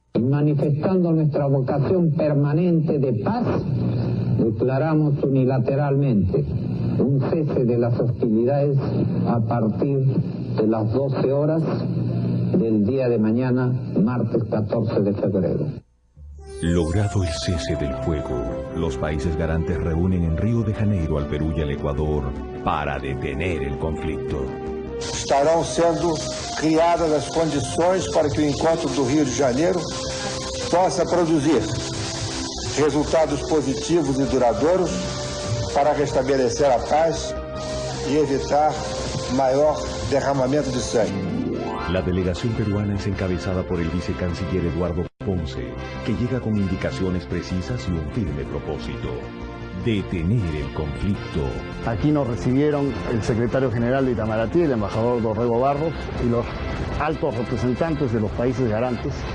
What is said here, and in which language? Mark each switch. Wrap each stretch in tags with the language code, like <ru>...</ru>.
<es>Manifestando nuestra vocación permanente de paz, declaramos unilateralmente un cese de las hostilidades a partir de las 12 horas del día de mañana, martes 14 de febrero. Logrado el cese del fuego, los países garantes reúnen en Río de Janeiro al Perú y al Ecuador para detener el conflicto.</es> <pt>Estarão sendo criadas as condições para que o encontro do Rio de Janeiro possa produzir resultados positivos e duradouros para restabelecer a paz e evitar maior derramamento de sangue.</pt> <es>La delegación peruana es encabezada por el vicecanciller Eduardo Ponce, que llega con indicaciones precisas y un firme propósito: detener el conflicto. Aquí nos recibieron el secretario general de Itamaraty, el embajador Dorrego Barros, y los altos representantes de los países garantes.</es>